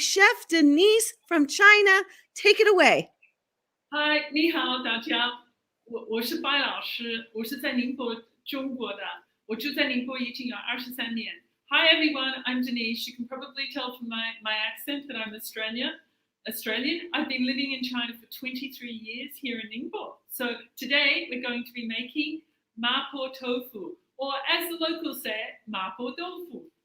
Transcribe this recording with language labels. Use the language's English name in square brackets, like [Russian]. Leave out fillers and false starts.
[English] Chef Denise from China, take it away. [Chinese] Hi，你好，大家，我是白老师，我是在宁波中国的，我住在宁波已经有23年。 [English] Hi everyone, I'm Denise. You can probably tell from my accent that I'm Australian. I've been living in China for 23 years here in Ningbo. So today we're going to be making Ma Po tofu, or as the locals say, Ma Po tofu.